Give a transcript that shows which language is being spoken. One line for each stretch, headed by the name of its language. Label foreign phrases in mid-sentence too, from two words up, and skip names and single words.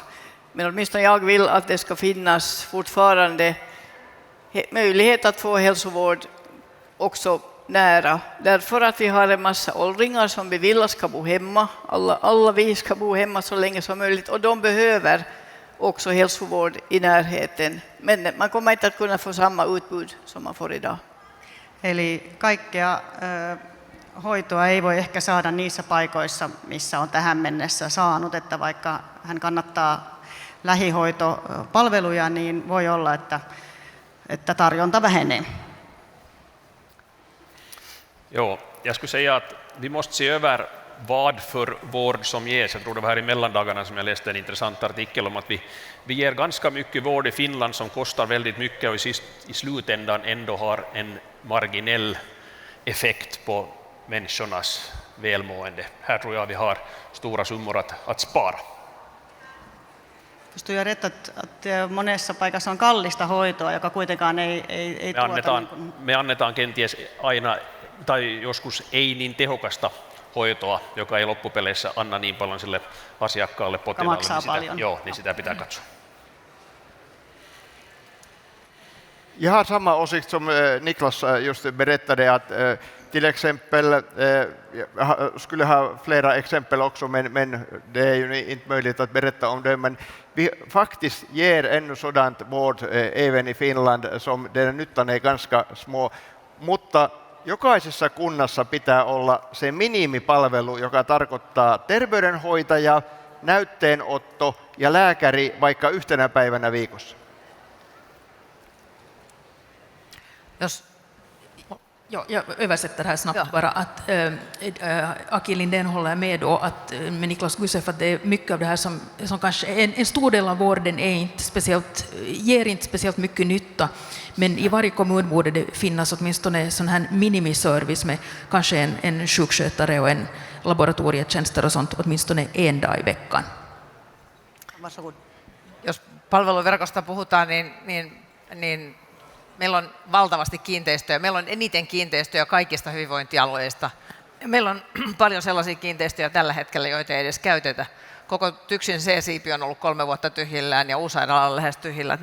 Swedish: Men åtminstone jag vill att det ska finnas fortfarande möjlighet att få hälsovård också nära. Därför att vi har en massa åldringar som vi vill ska bo hemma. Alla vi ska bo hemma så länge som möjligt. Och de behöver också hälsovård i närheten. Men man kommer inte att kunna få samma utbud som man får idag.
Finnish: Eli kaikkea hoitoa ei voi ehkä saada niissä paikoissa, missä on tähän mennessä saanut, että vaikka hän kannattaa lähihoitopalveluja, niin voi olla, että tarjonta vähenee.
Swedish: Jo, jag skulle säga att vi måste se över vad för vård som ges. Jag tror det var här i mellandagarna som jag läste en intressant artikel om att vi ger ganska mycket vård i Finland som kostar väldigt mycket och i slutändan ändå har en marginell effekt på människornas välmående. Här tror jag vi har stora summor att spara. Förstår jag rätt, att
Finnish: monessa paikassa on kallista hoitoa, joka kuitenkaan ei tuota... Me annetaan kenties aina tai joskus ei niin tehokasta hoitoa, joka ei loppupeleissä anna niin paljon sille asiakkaalle potilaalle, niin sitä pitää katsoa.
Swedish: Jag har samma åsikt som Niklas just berättade, att till exempel, jag skulle ha flera exempel också, men det är ju inte möjligt att berätta om det, men vi faktiskt ger ännu sådant vård även i Finland som den nyttan är ganska små,
Finnish: mutta jokaisessa kunnassa pitää olla se minimipalvelu, joka tarkoittaa terveydenhoitaja, näytteenotto ja lääkäri vaikka yhtenä päivänä viikossa.
Swedish: Jag översätter här snabbt bara att Aki Lindén håller med då att, med Niklas Gusev, att det är mycket av det här som kanske en stor del av vården ger inte speciellt mycket nytta, men i varje kommun borde det finnas åtminstone sån här minimiservice med kanske en sjukskötare och en laboratorietjänster och sånt åtminstone en dag i veckan. Varsågod.
Finnish: Jos palveluverkosta puhutaan, niin meillä on valtavasti kiinteistöjä. Meillä on eniten kiinteistöjä kaikista hyvinvointialueista. Meillä on paljon sellaisia kiinteistöjä tällä hetkellä, joita ei edes käytetä. Koko TYKSin C-siipi on ollut 3 vuotta tyhjillään ja Uusairaala on lähes tyhjillään.